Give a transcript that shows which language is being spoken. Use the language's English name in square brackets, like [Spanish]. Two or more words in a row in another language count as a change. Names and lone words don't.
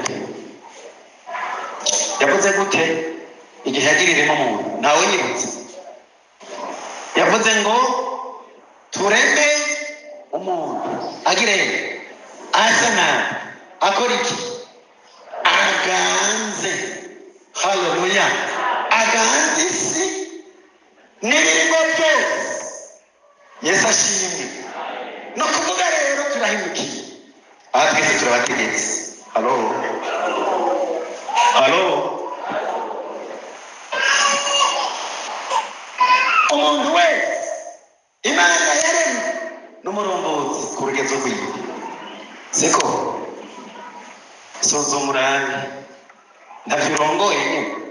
[Rundi] gute igihe yagiriremo umuntu nawe nyibutse yavuze ngo tureme umuntu agire asana akora iki aganze. haleluya. aganze isi n'ibirimo byose. yesu ashimwe. no kuvuga rero turahimukiye aha twese turabategetse. halo umuntu wese imana yaremye n'umurongozi ku rugezo rwiwe, siko suzuma urange ntavyo urongoye nyine,